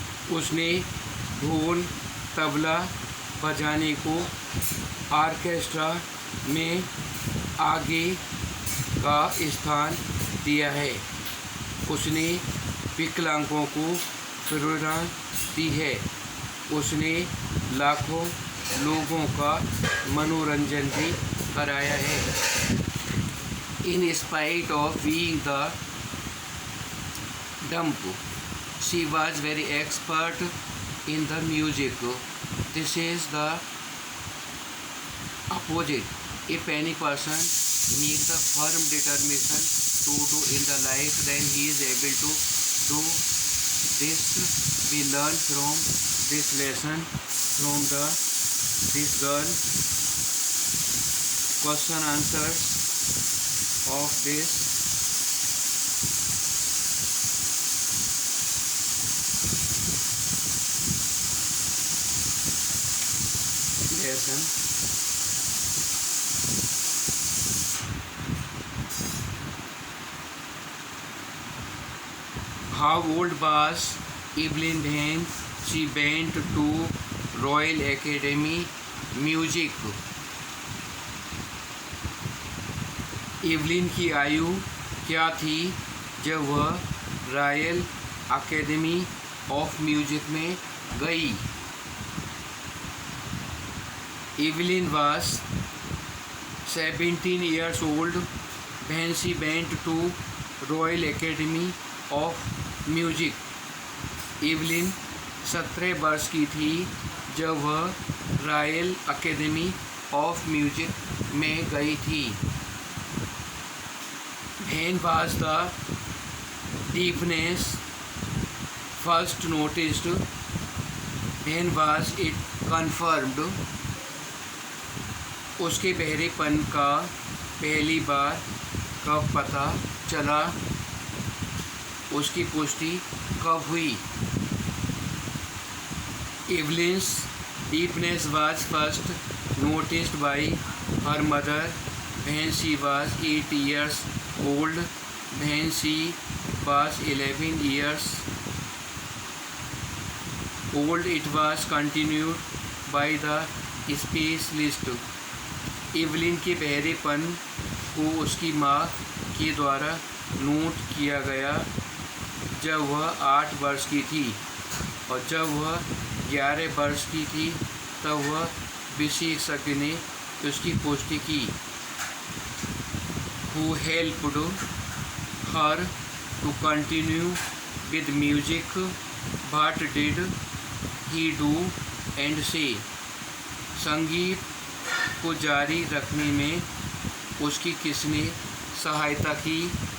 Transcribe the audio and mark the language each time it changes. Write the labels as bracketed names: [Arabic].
[Hindi] उसने ढोल तबला बजाने को ऑर्केस्ट्रा में आगे का स्थान दिया है। उसने विकलांगों को प्रेरणा दी है। उसने लाखों लोगों का मनोरंजन भी कराया है। [English] In spite of being the dumb, she was very expert in the music. This is the opposite. If any person makes the firm determination to do in the life, then he is able to do this. We learn from this lesson from this girl. Question answers of this. Lesson. How old was Evelyn when she went to Royal Academy Music? [Hindi] Evelyn की आयु क्या थी जब वह royal academy of music में गई? [English] Evelyn was 17 years old when she went to Royal Academy of Music. [Hindi] Evelyn 17 वर्ष की थी जब वह रॉयल अकेडमी ऑफ म्यूजिक में गई थी। [English] When was the deafness first noticed? When was it confirmed? [Hindi] उसके बहरेपन का पहली बार कब पता चला? उसकी पुष्टि कब हुई? [English] Evelyn's deafness was first noticed by her mother when she was 8 years old. When she was 11 years old, it was continued by the specialist. [Hindi] Evelyn के बहरेपन को उसकी माँ के द्वारा नोट किया गया जब वह 8 वर्ष की थी, और जब वह 11 वर्ष की थी तब वह विशेषज्ञ ने उसकी पुष्टि की। [English] Who helped her to continue with music? What did he do and say? [Hindi] संगीत को जारी रखने में उसकी किसने सहायता की?